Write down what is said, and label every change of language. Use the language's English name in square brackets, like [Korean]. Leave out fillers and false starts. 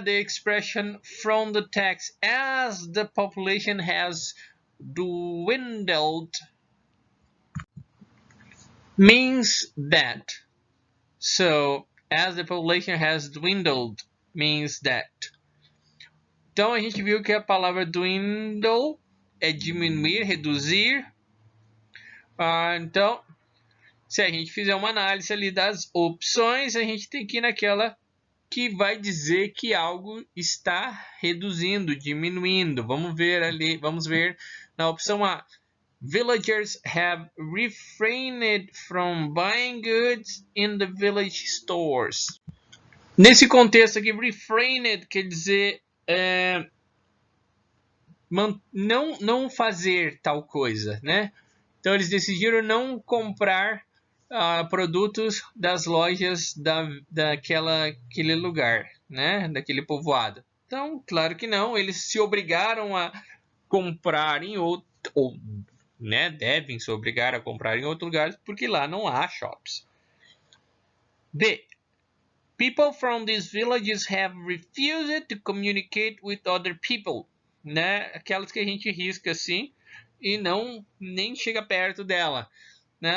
[English] The expression from the text as the population has dwindled means that. So, as the population has dwindled means that. [Portuguese] Então a gente viu que a palavra dwindle é diminuir, reduzir. Então, se a gente fizer uma análise ali das opções, a gente tem que ir naquela que vai dizer que algo está reduzindo, diminuindo. Vamos ver ali, vamos ver na opção A. [English] Villagers have refrained from buying goods in the village stores. [Portuguese] Nesse contexto aqui, refrained quer dizer não fazer tal coisa, né? Então eles decidiram não comprar produtos das lojas daquele lugar, né? Daquele povoado. Então, claro que não, eles se obrigaram a comprar em outro, ou né, devem se obrigar a comprar em outro lugar, porque lá não há shops. B. [English] People from these villages have refused to communicate with other people, né? [Portuguese] Aquelas que a gente risca assim e não nem chega perto dela, né?